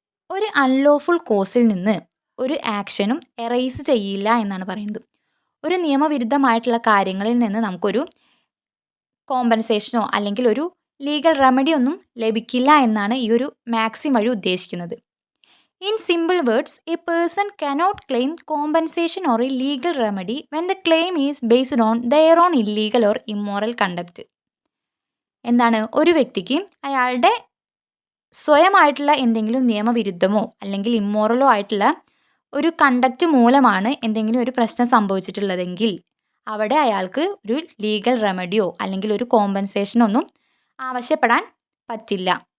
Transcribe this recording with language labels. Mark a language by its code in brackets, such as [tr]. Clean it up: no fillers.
[ml] ഒരു അൺലോഫുൾ കോസിൽ നിന്ന് ഒരു ആക്ഷനും എറൈസ് ചെയ്യില്ല എന്നാണ് പറയുന്നത്. ഒരു നിയമവിരുദ്ധമായിട്ടുള്ള കാര്യങ്ങളിൽ നിന്ന് നമുക്കൊരു കോമ്പൻസേഷനോ അല്ലെങ്കിൽ ഒരു ലീഗൽ റെമഡി ഒന്നും ലഭിക്കില്ല എന്നാണ് ഈ ഒരു മാക്സിം വഴി ഉദ്ദേശിക്കുന്നത്. [en] In simple words, a person cannot claim compensation or a legal remedy when the claim is based on their own illegal or immoral conduct. [ml] എന്താണ് ഒരു വ്യക്തിക്ക് അയാളുടെ സ്വയമായിട്ടുള്ള എന്തെങ്കിലും നിയമവിരുദ്ധമോ അല്ലെങ്കിൽ ഇമ്മോറലോ ആയിട്ടുള്ള ഒരു കണ്ടക്റ്റ് മൂലമാണ് എന്തെങ്കിലും ഒരു പ്രശ്നം സംഭവിച്ചിട്ടുള്ളതെങ്കിൽ അവിടെ അയാൾക്ക് ഒരു ലീഗൽ റെമഡിയോ അല്ലെങ്കിൽ ഒരു കോമ്പൻസേഷനോ ഒന്നും ആവശ്യപ്പെടാൻ പറ്റില്ല.